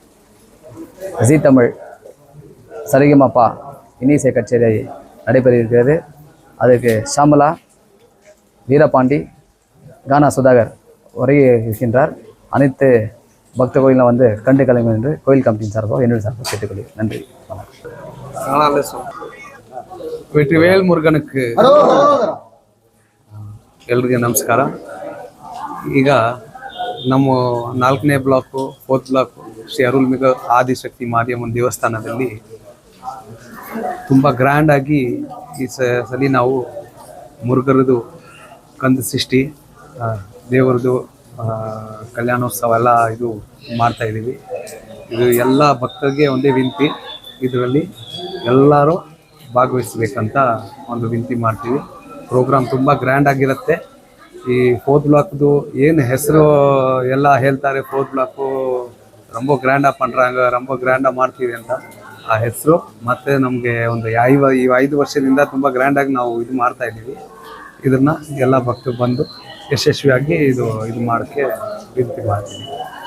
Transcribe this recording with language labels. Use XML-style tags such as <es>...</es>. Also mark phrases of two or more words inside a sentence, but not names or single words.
<ta>ஜீ தமிழ் சரிகமப்பா இன்னிசை கச்சேரி நடைபெறுகிறது. அதுக்கு ஷாமலா, வீரபாண்டி, கானா சுதாகர் உரையை இருக்கின்றார். அனைத்து பக்த கோயிலும் வந்து கண்டு கலைஞர் என்று கோயில் கமிட்டியின் சார்பாக என்னுடைய சார்பாக கேட்டுக்கொள்கிறேன். நன்றி, வணக்கம்.</ta> <kn>ವೆಟ್ರಿವೇಲ್ ಮುರುಗನಕ್ಕೆ ಎಲ್ರಿಗೂ ನಮಸ್ಕಾರ. ಈಗ ನಮ್ಮ 4ನೇ ಬ್ಲಾಕು 4th ಬ್ಲಾಕು ಶ್ರೀ ಅರುಳ್ಮಿகு ಆದಿಶಕ್ತಿ ಮಾರಿಯಮ್ಮನ ದೇವಸ್ಥಾನದಲ್ಲಿ ತುಂಬ ಗ್ರ್ಯಾಂಡಾಗಿ ಈ ಸಲ ನಾವು ಮುರುಗರದು ಕಂದ ಸೃಷ್ಟಿ ದೇವರದು ಕಲ್ಯಾಣೋತ್ಸವ ಎಲ್ಲ ಇದು ಮಾಡ್ತಾಯಿದ್ದೀವಿ. ಇದು ಎಲ್ಲ ಭಕ್ತರಿಗೆ ಒಂದೇ ವಿನಂತಿ, ಇದರಲ್ಲಿ ಎಲ್ಲರೂ ಭಾಗವಹಿಸ್ಬೇಕಂತ ಒಂದು ವಿನಂತಿ ಮಾಡ್ತೀವಿ. ಪ್ರೋಗ್ರಾಮ್ ತುಂಬ ಗ್ರ್ಯಾಂಡ್ ಆಗಿರುತ್ತೆ. ಈ 4th ಬ್ಲಾಕ್ದು ಏನು ಹೆಸರು ಎಲ್ಲ ಹೇಳ್ತಾರೆ, 4th ಬ್ಲಾಕು</kn> <ta>ரொம்ப ಗ್ರ್ಯಾಂಡಾಗಿ பண்ணுறாங்க, ரொம்ப</ta> <kn>ಗ್ರ್ಯಾಂಡಾಗಿ ಮಾಡ್ತೀವಿ ಅಂತ ಆ ಹೆಸರು. ಮತ್ತು ನಮಗೆ ಒಂದು 5 ವರ್ಷದಿಂದ ತುಂಬ ಗ್ರ್ಯಾಂಡಾಗಿ ನಾವು ಇದು ಮಾಡ್ತಾಯಿದ್ದೀವಿ. ಇದನ್ನು ಎಲ್ಲ ಭಕ್ತರು ಬಂದು ಯಶಸ್ವಿಯಾಗಿ ಇದು ಮಾಡೋಕ್ಕೆ ವಿನಂತಿ ಮಾಡ್ತೀವಿ.</kn>